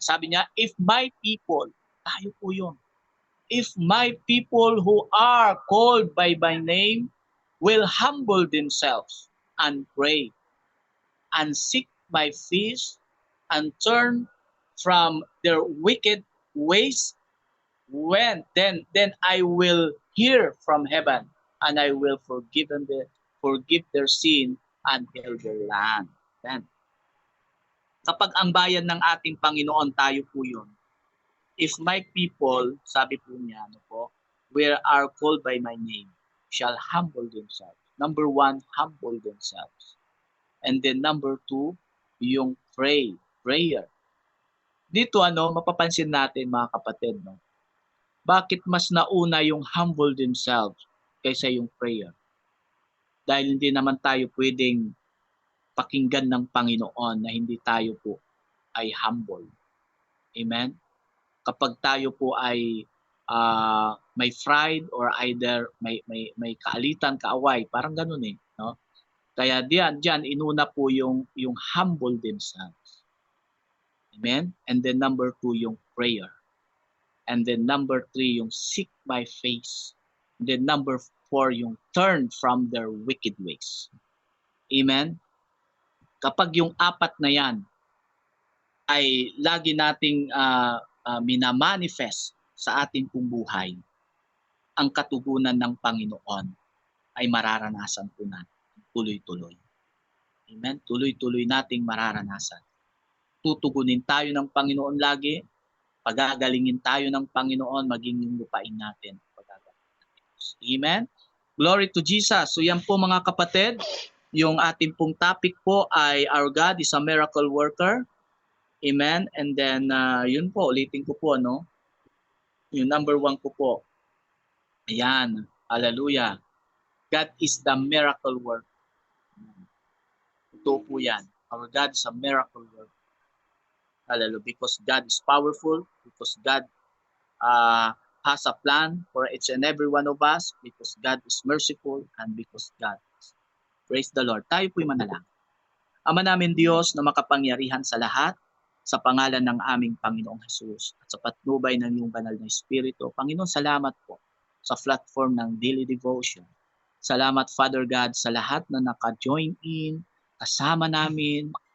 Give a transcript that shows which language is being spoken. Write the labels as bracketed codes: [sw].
[en] Sabi niya, if my people, [tl] tayo po yun, [en] if my people who are called by my name will humble themselves and pray and seek my face and turn from their wicked ways, then I will hear from heaven and I will forgive their sin and heal their land. [tl] Then, kapag ang bayan ng ating Panginoon, tayo po yun, [en] If my people, [tl] sabi po niya, ano po, [en] where are called by my name, shall humble themselves. Number 1, humble themselves. And then number 2, yung prayer. [tl] Dito mapapansin natin mga kapatid, no, bakit mas nauna yung [en] humble themselves [tl] kaysa yung prayer? Dahil hindi naman tayo puwedeng pakinggan ng Panginoon na hindi tayo po ay humble. Amen? Kapag tayo po ay, may pride or either may kaalitan, kaaway, parang gano'n, 'no? Kaya diyan inuna po yung [en] humble themselves. [tl] Amen? [en] And then number 2 yung prayer. And then number 3 yung seek my face. And then number 4 yung turn from their wicked ways. Amen? [tl] Kapag yung 4 na yan ay lagi nating, mina-manifest sa ating pong buhay, ang katugunan ng Panginoon ay mararanasan po natin tuloy-tuloy. Amen? Tuloy-tuloy nating mararanasan. Tutugunin tayo ng Panginoon lagi, pagagalingin tayo ng Panginoon, maging yung lupain natin. Amen? [en] Glory to Jesus. So [tl] yan po mga kapatid, yung ating pong topic po ay [en] Our God is a Miracle Worker. Amen? [tl] And then, yun po, ulitin ko po, no? Yung number 1 ko po. Ayan. Hallelujah. [en] God is the miracle worker. [tl] Ito po yan. [en] Our God is a miracle worker. Hallelujah. Because God is powerful. Because God has a plan for each and every one of us. Because God is merciful. And because God is. Praise the Lord. [tl] Tayo po'y manalangin. Ama namin Diyos na makapangyarihan sa lahat, sa pangalan ng aming Panginoong Hesus at sa patnubay ng iyong banal na Espiritu. Panginoon, salamat po sa platform ng Daily Devotion. Salamat, Father God, sa lahat na naka-join in, kasama namin.